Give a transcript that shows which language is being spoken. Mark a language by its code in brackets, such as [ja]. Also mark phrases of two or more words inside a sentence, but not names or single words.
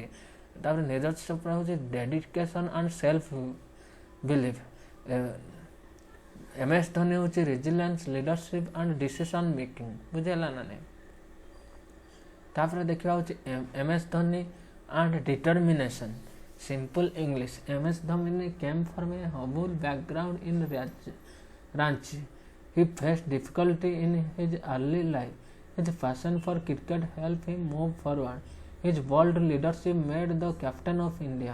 [or] ତାପରେ ନିଜସ୍ୱ ହେଉଛି [en] dedication and self belief. [or] MS ଧୋନି ହେଉଛି [en] resilience, leadership and decision making. [or] ବୁଝିହେଲା ନା ନାହିଁ? ତାପରେ ଦେଖିବା ହେଉଛି MS ଧୋନି [en] and determination. Simple English. MS Dhoni came from a humble background in Ranchi. He faced difficulty in his early life. His passion for cricket helped him move forward. His bold leadership made the captain of India.